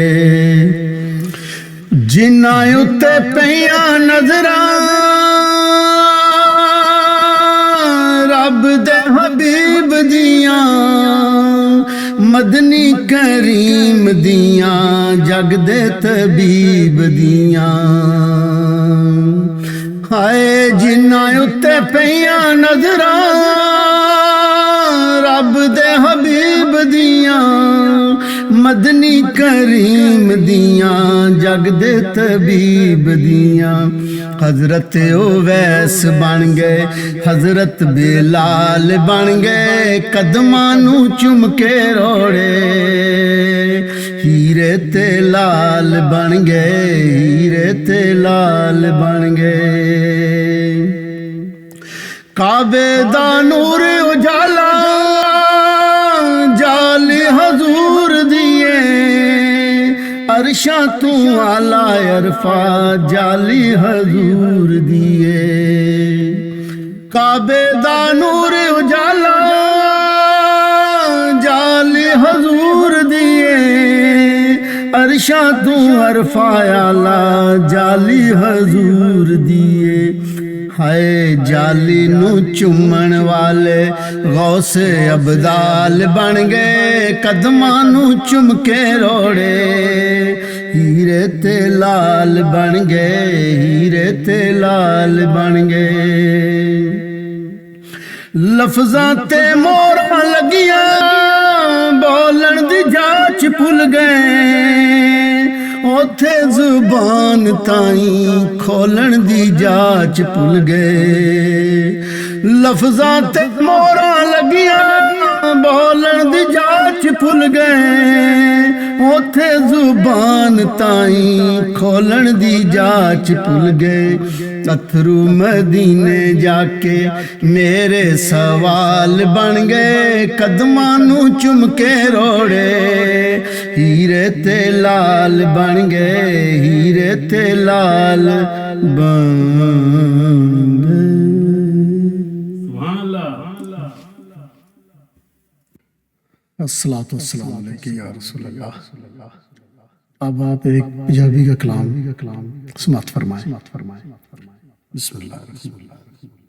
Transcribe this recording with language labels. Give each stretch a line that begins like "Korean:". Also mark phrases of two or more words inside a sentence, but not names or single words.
Punjabi: جنہاں اُتے پیاں نظراں رب دے حبیب دیاں مدنی کریم دیاں جگ دے طبیب دیاں ہائے جنہاں اُتے پیاں نظراں رب دے حبیب دیاں مدنی کریم دیاں جگ دے طبیب دیاں حضرت اویس بن گئے حضرت بلال بن گئے قدماں نوں چم کے روڑے ہیرے تے لال بن گئے ہیرے تے لال بن گئے کعبے دا نور اجالا جال حضور دیے عرشاں تو اعلی عرفات جالی حضور دیے کعبے دا نور اجالا جالی حضور دیے عرشاں تو عرفا آلا جالی حضور دیے ہائے جالی نو چومن والے غوث ابدال بن گئے قدماں نو چم کے روڑے ہیرے تے لال بن گئے ہیرے تے لال بن گئے لفظاں تے موراں لگیاں بولن دی جاچ بھل گئے اوتھے زبان تائیں کھولن دی جاچ بھل گئے لفظاں تے موراں لگیاں بولن دی جاچ بھل گئے اوتھے زبان تائیں کھولن دی جاچ بھل گئے اتھرو مدینے جا کے میرے سوال بن گئے قدماں نو چم کے روڑے ہیرے تے لال بن گئے ہیرے تے لال بن گئے
Arabic: الصلاۃ والسلام علیکہ یا رسول اللہ
Urdu: اب آپ ایک پنجابی کا کلام سماعت فرمائیں
Arabic: بسم اللہ الرحمن الرحیم